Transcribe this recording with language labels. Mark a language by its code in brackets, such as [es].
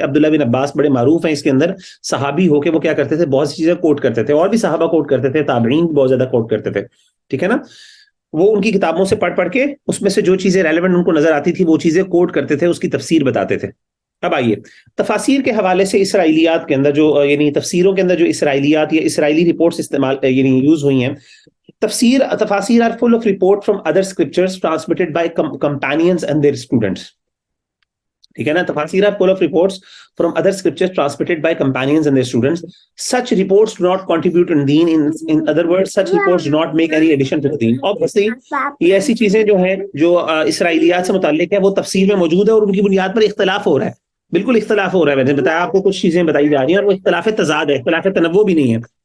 [ur] عبداللہ بن عباس بڑے معروف ہیں اس کے اندر, صحابی ہو کے وہ کیا کرتے تھے, بہت سی چیزیں کوٹ کرتے تھے, اور بھی صحابہ کوٹ کرتے تھے, تابعین بہت زیادہ کوٹ کرتے تھے. ٹھیک ہے نا. وہ ان کی کتابوں سے پڑھ کے اس میں سے جو چیزیں ریلیونٹ ان کو نظر آتی تھی وہ چیزیں کوٹ کرتے تھے, اس کی تفسیر بتاتے تھے. اب آئیے تفاسیر کے حوالے سے اسرائیلیات کے اندر جو یعنی تفسیروں کے اندر جو اسرائیلیات یا اسرائیلی رپورٹس استعمال یعنی یوز ہوئی ہیں. [en] تفاسیر are full of report from other scriptures transmitted by companions and their students. [ur] ٹھیک ہے نا. [en] تفاسیر are full of reports from other scriptures transmitted by companions and their students. Such reports do not contribute to deen. In other words, such reports do not make any addition to the deen. [ur] Obviously, یہ ایسی چیزیں جو ہیں جو اسرائیلیات سے متعلق ہیں وہ تفسیر میں موجود ہے, اور ان کی بنیاد پر اختلاف ہو رہا ہے. بالکل اختلاف ہو رہا ہے. میں نے بتایا آپ کو کچھ چیزیں بتائی جا رہی ہیں اور وہ اختلاف تضاد ہے, اختلاف تنوع بھی نہیں ہے.